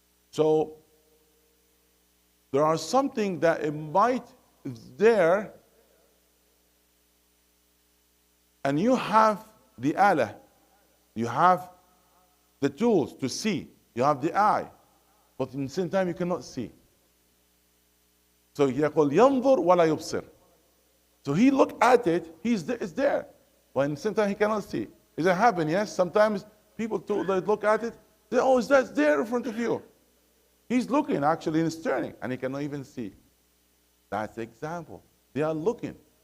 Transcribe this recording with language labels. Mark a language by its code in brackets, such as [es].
[en] So, there are something that it might is there, and you have the alah, you have the tools to see, you have the eye, but in the same time you cannot see. So [ar] يقول ينظر ولا يبصر. [en] So he look at it, it's there, but in the same time he cannot see. Does it happen? Yes. Sometimes people they look at it, they say, oh, that's there in front of you. He's looking actually and turning, and he cannot even see. That's the example. They are looking.